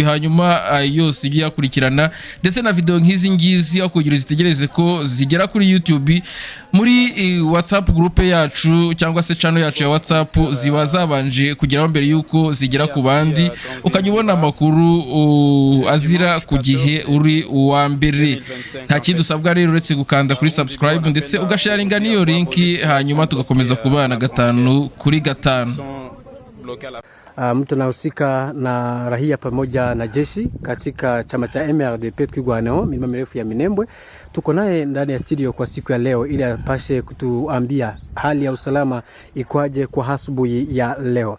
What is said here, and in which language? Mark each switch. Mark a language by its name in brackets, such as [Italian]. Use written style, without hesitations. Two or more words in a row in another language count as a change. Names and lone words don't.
[Kinyarwanda] Hanyuma yose ujye yakurikirana ndetse na video nk'izi ngizi akugira zitegereze ko zigera kuri YouTube muri WhatsApp groupe yacu cyangwa se channel yacu ya WhatsApp ziba zabanje kugeraho mbere yuko zigera ku bandi ukajya ubona amakuru azira ku gihe uri uwa mbere. Nta kindi usabwa rero uretse gukanda kuri subscribe ndetse ugasharinga n'iyo link hanyuma tugakomeza kubana 5 kuri 5. [Swahili] Mtu anahusika na rahia pamoja na jeshi katika chama cha MRDP Twirwaneho milima mirefu ya Minembwe. Tuko naye ndani ya studio kwa siku ya leo ili apashe kutuambia hali ya usalama ikwaje kwa asubuhi ya leo.